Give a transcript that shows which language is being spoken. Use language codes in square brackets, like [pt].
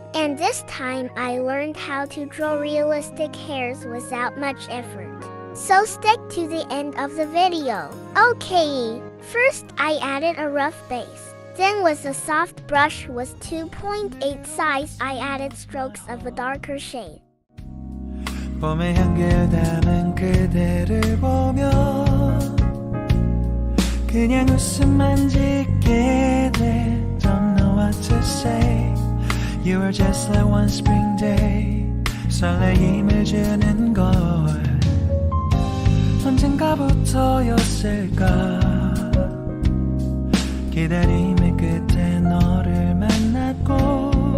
[en] And this time I learned how to draw realistic hairs without much effort. So stick to the end of the video. Okay, first I added a rough base. Then with a soft brush with 2.8 size I added strokes of a darker shade. [ko] 봄의 향기를 담은 그대를 보며 그냥 웃음만 짓게 돼. [en] Don't know what to say. You were just like one spring day. [ko] 설레임을 주는 걸 언젠가부터였을까. 기다림의 끝에 너를 만났고